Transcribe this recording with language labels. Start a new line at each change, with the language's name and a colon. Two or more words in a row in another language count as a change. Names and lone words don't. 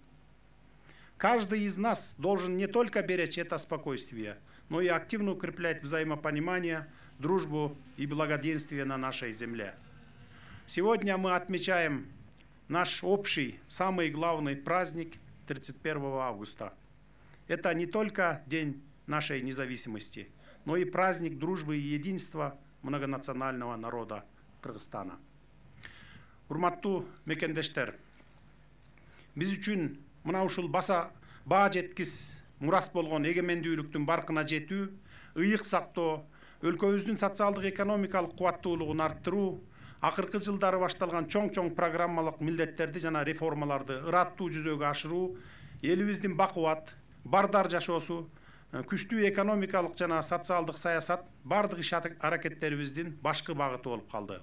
Russian: Каждый из нас должен не только беречь это спокойствие, но и активно укреплять взаимопонимание, дружбу и благоденствие на нашей земле. Сегодня мы отмечаем наш общий, самый главный праздник 31 августа. Это не только день нашей независимости, но и праздник дружбы и единства многонационального народа Кыргызстана.
Kyrgyz: Урматтуу мекендештер, биз үчүн мына ушул баа жеткис мурас болгон эгемендүүлүктүн баркына жетүү, ыйык сактоо, өлкөбүздүн социалдык экономикалык кубаттуулугун арттыруу, акыркы жылдары башталган чоң программалык милдеттерди жана реформаларды ыраттуу жүзөгө ашыруу, элибиздин бакубат, бардар жашоосу, күчтүү экономикалык жана социалдык саясат бардык иш аракеттерибиздин башкы багыты болуп калды.